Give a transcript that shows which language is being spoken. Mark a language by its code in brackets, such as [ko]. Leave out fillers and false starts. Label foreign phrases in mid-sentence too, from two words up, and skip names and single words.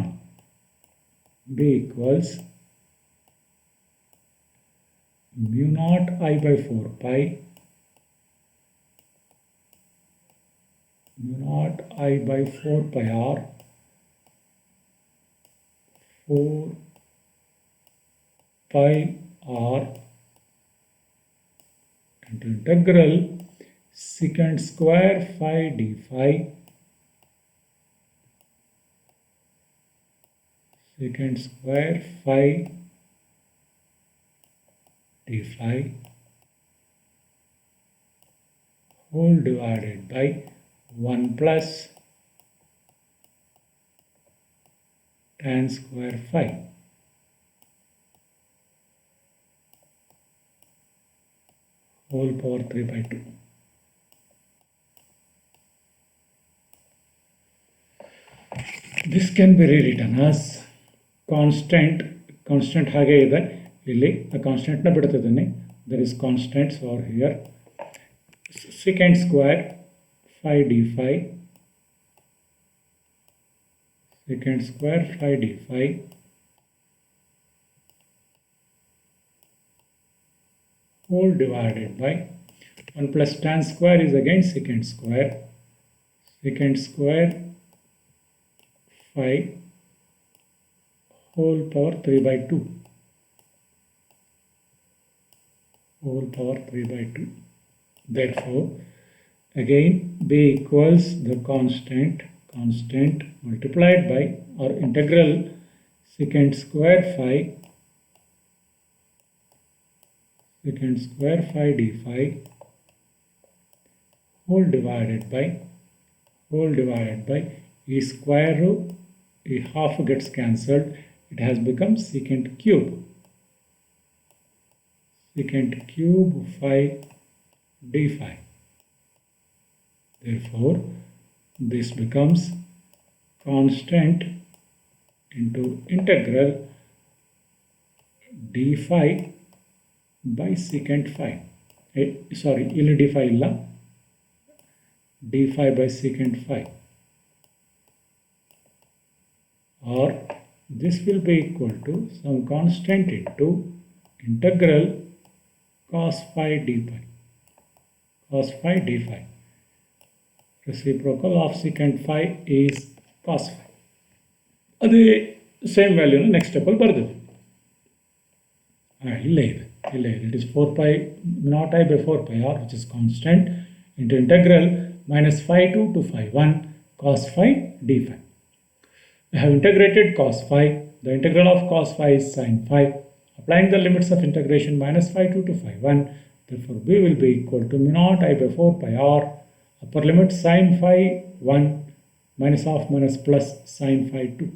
[en] b equals mu naught I by 4 pi, mu naught I by 4 pi r, 4 pi r into integral secant square phi d phi, secant square phi d phi whole divided by 1 plus tan square phi whole power 3 by 2. This can be rewritten as constant [kn] ಹಾಗೆ ಇದೆ ಇಲ್ಲಿ ಆ ಕಾನ್ಸ್ಟೆಂಟ್ ನ ಬಿಡ್ತಿದ್ದೀನಿ. [en] there is constants over here. secant square phi d phi secant square phi d phi whole divided by 1 plus tan square is again secant square phi whole power 3 by 2 whole power 3 by 2. Therefore, again b equals the constant multiplied by or integral secant square phi d phi whole divided by e square root, e half gets cancelled, it has become secant cube phi d phi. Therefore, this becomes constant into integral d phi by secant phi. Sorry, [kn] ಇಲ್ಲಿ d phi ಇಲ್ಲ, [en] d phi by secant phi, or this will be equal to some constant into integral cos phi d phi. Reciprocal of secant phi is cos phi. [kn] ಅದೇ [en] same valuena next steppalli [kn] ಬರೆದಿದೆ. ಇಲ್ಲೇ ಇದೆ. [en] It is 4 pi naught I by 4 pi r, which is constant, into integral minus phi 2 to phi 1 cos phi d phi. We have integrated cos phi. The integral of cos phi is sin phi. Applying the limits of integration minus phi 2 to phi 1, therefore b will be equal to mu naught I by 4 pi r upper limit sin phi 1 minus half minus plus sin phi 2.